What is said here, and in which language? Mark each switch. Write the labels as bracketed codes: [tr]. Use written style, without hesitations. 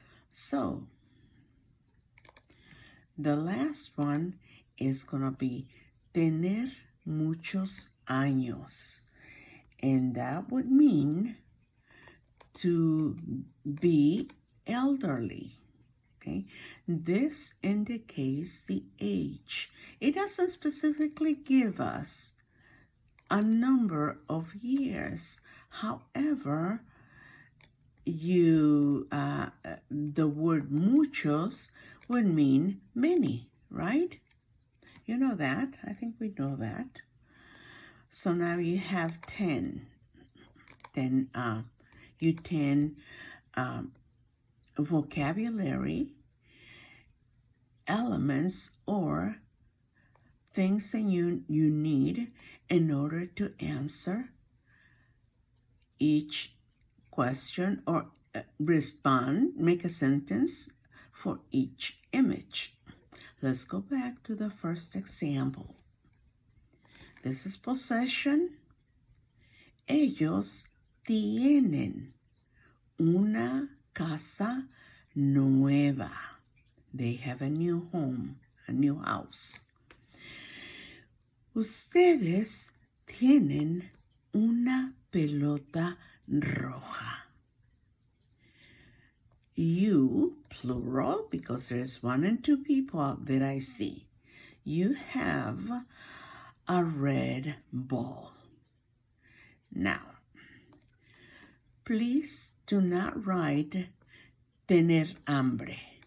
[en] So, the last one is going to be [es] tener muchos años. [en] And that would mean to be elderly. Okay? This indicates the age. It doesn't specifically give us a number of years. However, the word muchos would mean many, right? You know that. I think we know that. So now you have 10. Then you 10 vocabulary elements or things that you need in order to answer each question or respond, make a sentence for each image. Let's go back to the first example. This is possession. [es] Ellos tienen una casa nueva. [en] They have a new home, a new house. [es] Ustedes tienen una pelota roja. [en] You, plural, because there's 1 and 2 people that I see. You have a red ball. Now, please do not write [es] tener hambre.